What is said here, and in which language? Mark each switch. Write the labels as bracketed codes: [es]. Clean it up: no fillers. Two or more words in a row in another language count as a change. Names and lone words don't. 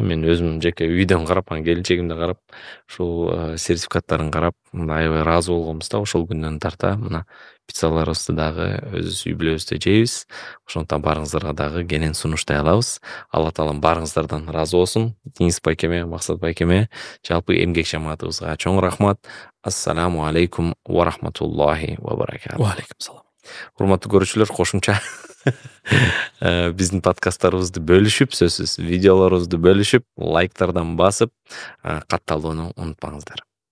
[ky] Мен өзүм жеке үйдөн карап, келинчегимди карап, ушул сертификаттарын карап аябай ыраазы болгонбуз да. Ошол күндөн тарта мына пиццаларыбызды дагы өзүбүз үй бүлөбүздө жейбиз. Ошондуктан баарыңыздарга дагы кенен сунуштай алабыз. Алла таалам баарыңыздардан ыраазы болсун. Дениз байкеме, Максат байкеме, жалпы эмгек жамаатыбызга чоң рахмат. [ar] السلام عليكم ورحمة الله وبركاته. وعليكم السلام. [ky] Урматтуу көрүүчүлөр, кошумча биздин подкасттарыбызды бөлүшүп, сөзсүз видеолорубузду бөлүшүп, лайктардан басып, катталууну унутпаңыздар.